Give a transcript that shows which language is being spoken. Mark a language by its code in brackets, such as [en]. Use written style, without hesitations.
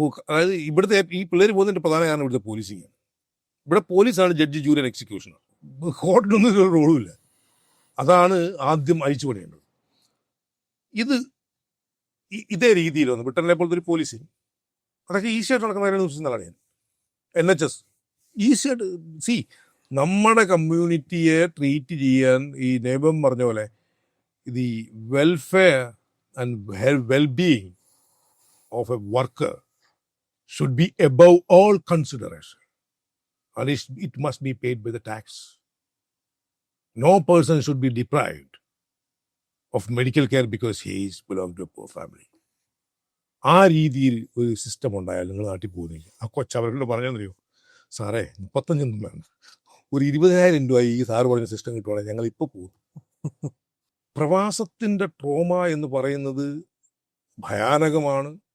[ml] അതായത് ഇവിടുത്തെ ഈ പിള്ളേർ പോകുന്നതിൻ്റെ പ്രധാന കാരണം ഇവിടുത്തെ പോലീസിങ്ങാണ്. ഇവിടെ പോലീസാണ് [en] Judge, jury and executioner. [ml] കോർട്ടിനൊന്നും ഒരു റോളുമില്ല. അതാണ് ആദ്യം അഴിച്ചു പണിയേണ്ടത്. ഇതേ രീതിയിൽ വന്നു ബ്രിട്ടനിലെ പോലത്തെ ഒരു പോലീസിങ് അതൊക്കെ ഈസിയായിട്ട് നടക്കുന്ന കാര്യം വിശ്വസിക്കുന്നതാണ് ഞാൻ. NHS ഈസിയായിട്ട് നമ്മുടെ കമ്മ്യൂണിറ്റിയെ ട്രീറ്റ് ചെയ്യാൻ ഈ നേബം പറഞ്ഞ പോലെ ഇത് [en] ഈ welfare and wellbeing of a worker should be above all consideration, and it must be paid by the tax. No person should be deprived of medical care because he is belong to a poor family. [ml] ആ രീതിയിൽ ഒരു system ഉണ്ടായാൽ നിങ്ങൾ നാട്ടിൽ പോകുന്നില്ല. ആ കൊച്ചവരോട് പറഞ്ഞെന്നറിയോ, സാറേ 35 വേണ്ട, ഒരു 20,000 രൂപ ഈ സാറ് പറഞ്ഞ സിസ്റ്റം കിട്ടുവാണെങ്കിൽ ഞങ്ങൾ ഇപ്പോൾ പോകും. പ്രവാസത്തിൻ്റെ ട്രോമ എന്ന് പറയുന്നത് ഭയാനകമാണ്.